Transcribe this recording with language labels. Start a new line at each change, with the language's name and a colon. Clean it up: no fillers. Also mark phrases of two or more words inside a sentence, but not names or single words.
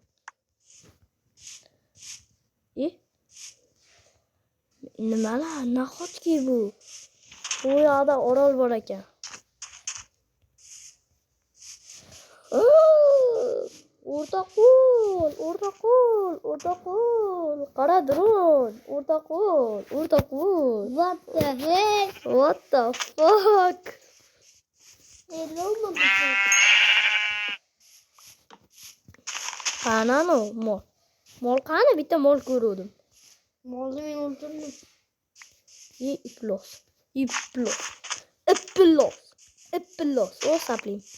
Uzbek: Nimalar? Nahotki bu? Bu yoqda orol bor ekan. O'rtaqul. Qara dron. O'rtaqul.
English: What the heck? What the fuck? Hello,
Uzbek: Qanani mol? Mol qani? Bitta mol ko'rdim. Molni men o'ldirdim. Iplos. O sapling.